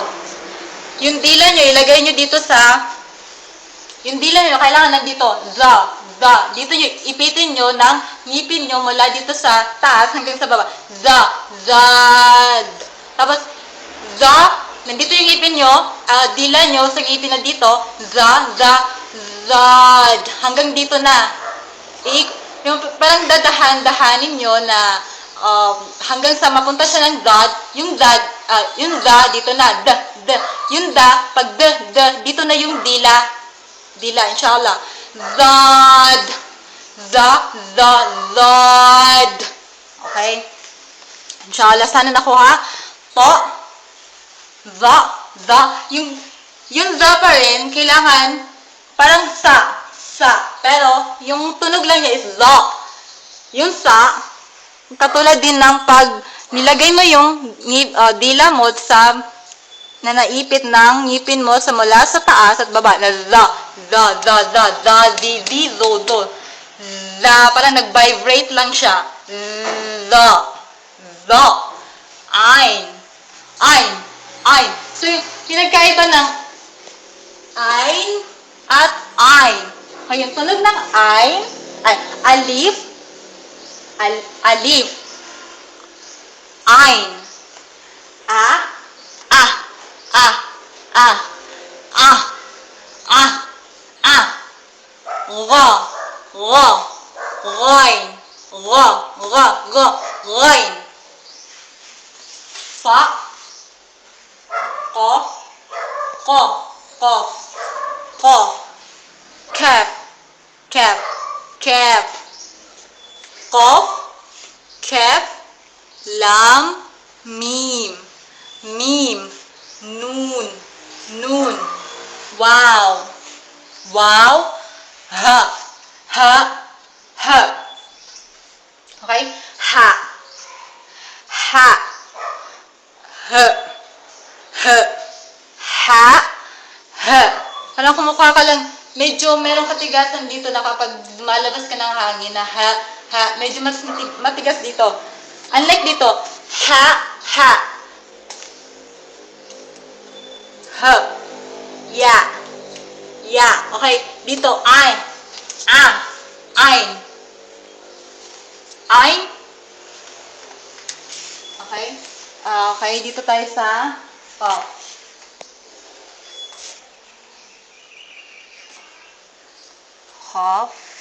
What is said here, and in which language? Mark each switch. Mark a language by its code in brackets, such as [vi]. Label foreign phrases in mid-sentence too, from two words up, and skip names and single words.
[tl] Yung dila nyo, ilagay nyo dito sa, yung dila nyo, kailangan nandito, za, za. Dito nyo, ipitin nyo ng ngipin nyo mula dito sa taas hanggang sa baba. Za, zad. Tapos, za, nandito yung ngipin nyo, dila nyo sa ngipin na dito, za, za, zad. Hanggang dito na. Yung parang dadahan-dahanin nyo na hanggang sa mapunta siya ng zad, yung zad, yung za, dito na, d, d. Yung da, pag d, d, dito na yung dila. Dila, inshallah. Zad. Za, za, zad. Okay? Inshallah, sana nakuha. To. Za, za. Yung za pa rin, kailangan parang sa. Pero, yung tunog lang niya is za. Yung sa, katulad din ng pag nilagay mo yung dila mo sa na naipit ng ngipin mo sa mula sa taas at baba na za, za, za, za, za, zi, zi, zo, zo. Za, parang nag-vibrate lang siya. Za, za, ain, ain, ain. So, yung pinagkaiba ng ain at ain. Yung tunog ng ain, ay, [ar] ألف، ألف، عين، غا، غين، غين. فا، قاف، كاف، كاف، كاف، لام، ميم، نون, واو، ها. Okay? Ha. Ha. [tl] Parang kumukuha ka lang medyo merong katigasan dito na kapag malabas ka ng hangin na medyo mas matigas dito. Unlike dito, ha, ya, okay, dito, ein, okay, okay, dito tayo sa, half.